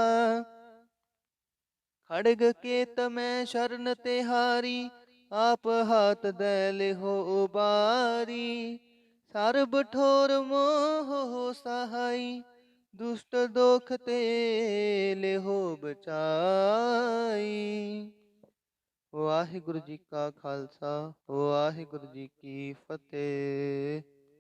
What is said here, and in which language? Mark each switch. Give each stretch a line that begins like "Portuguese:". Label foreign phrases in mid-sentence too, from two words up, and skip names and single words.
Punjabi: ਖੜਗ ਕੇ ਤਮੈ ਸ਼ਰਣ ਤਿਹਾਰੀ, ਆਪ ਹਾਥ ਦੇ ਲਿਹੋ ਉਬਾਰੀ। ਸਰਬ ਠੋਰ ਮੋਹ ਹੋ ਸਹਾਈ, ਦੁਸ਼ਟ ਦੋਖ ਤੇ ਲਿਹੋ ਬਚਾਈ। ਵਾਹਿਗੁਰੂ ਜੀ ਕਾ ਖ਼ਾਲਸਾ, ਵਾਹਿਗੁਰੂ ਜੀ ਕੀ ਫ਼ਤਹਿ।